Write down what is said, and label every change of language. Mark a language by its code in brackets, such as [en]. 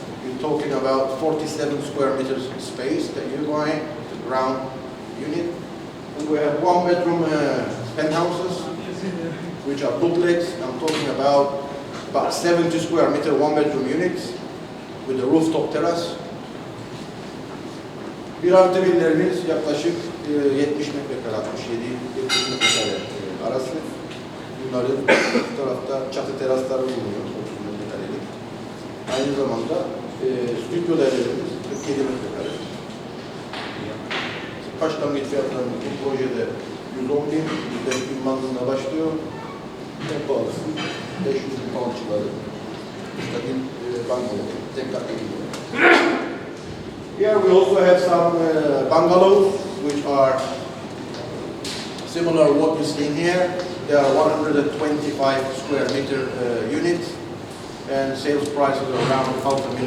[en] You're talking about 47 square meters space that you buy, the ground unit. And we have 1-bedroom penthouses, which are duplex. I'm talking about 70 square meter 1-bedroom units with a rooftop terrace. [tr] 1+ villerimiz yaklaşık 70 metrekare, 67-70 metrekare arası. Bunların bu tarafta çatı terasları bulunuyor, 30 metrekarelik. Aynı zamanda stüdyo dairelerimiz 47 metrekare. Başlangıç fiyatlarımız bu projede 110.000, 105.000 bandında başlıyor. En pahalısı 500.000 pound civarı. Müstakil bungalow, tek katlı gibi. [en] Here we also have some bungalows, which are similar to what you see here. They are 125 square meter units, and sales prices are around £500,000.